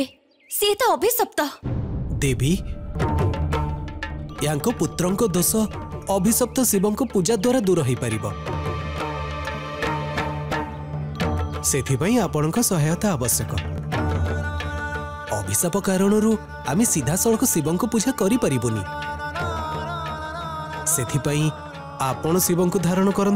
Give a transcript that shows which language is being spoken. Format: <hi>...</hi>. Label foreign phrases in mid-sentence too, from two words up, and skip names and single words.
<or>ସେ ତ ଅଭିଶପ୍ତ। ଦେବୀ ଏଙ୍କ ପୁତ୍ରଙ୍କ ଦୋଷ ଅଭିଶପ୍ତ ଶିବଙ୍କ ପୂଜା ଦ୍ୱାରା ଦୂର ହୋଇ ପାରିବ। ସେଥିପାଇଁ ଆପଣଙ୍କ ସହାୟତା ଆବଶ୍ୟକ। ଅଭିଶାପ କାରଣରୁ ଆମେ ସିଧା ସଡ଼କ ଶିବଙ୍କ ପୂଜା କରି ପାରିବୁନି। ସେଥିପାଇଁ ଆପଣ ଶିବଙ୍କ ଧାରଣ କରନ୍ତୁ।</or>